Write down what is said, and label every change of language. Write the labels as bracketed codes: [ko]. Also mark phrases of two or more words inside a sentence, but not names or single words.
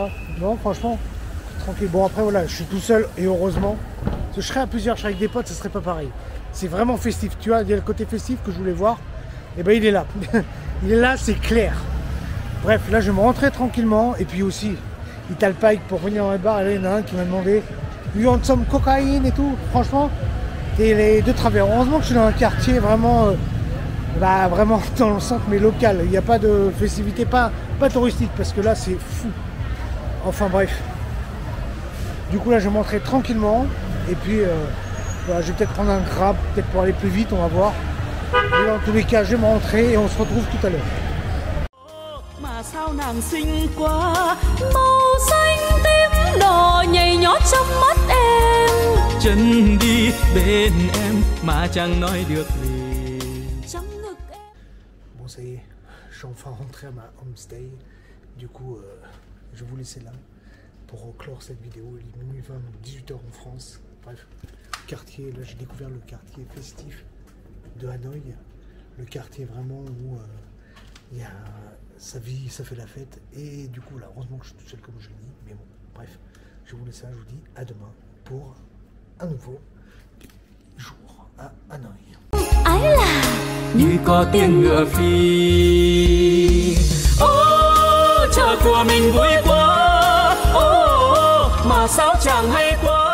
[fr] Non, franchement, tranquille. Bon après voilà, je suis tout seul et heureusement. Si je serais à plusieurs, je serais avec des potes, ce serait pas pareil. C'est vraiment festif, tu vois, il y a le côté festif que je voulais voir, et ben il est là. Il est là, c'est clair. Bref, là je vais me rentrer tranquillement, et puis aussi, Ital Pike pour venir dans le bar, et là il y en a un qui m'a demandé [en] You want some cocaïne [fr] et tout, franchement, et les deux travers. Heureusement que je suis dans un quartier vraiment, vraiment dans le centre, mais local. Il n'y a pas de festivité, pas touristique, parce que là c'est fou. Enfin bref. Du coup là je vais m'entrer tranquillement, et puis voilà, je vais peut-être prendre un Grab, peut-être pour aller plus vite, on va voir. Et dans tous les cas, je vais me rentrer et on se retrouve tout à l'heure. [vi] Mà sao nàng xinh quá, màu xanh tím đỏ nhảy nhót trong mắt em. Chân đi bên em mà chẳng nói được gì. Trong ngực em. [fr] Bon ça y est, je suis enfin rentré à ma homestay. Du coup, je vais vous laisser là pour clore cette vidéo. Il est minuit 20, 18h en France. Bref, quartier, là j'ai découvert le quartier festif de Hanoï. Le quartier vraiment où il y a sa vie, ça fait la fête. Et du coup là, heureusement que je suis tout seul comme je dis. Mais bon, bref, je vous laisse là, je vous dis à demain pour un nouveau jour à Hanoï. [vi] Ái là Như có tiếng ngựa phi. Ô, chờ của mình vui quá. Ô, mà sao chẳng hay quá.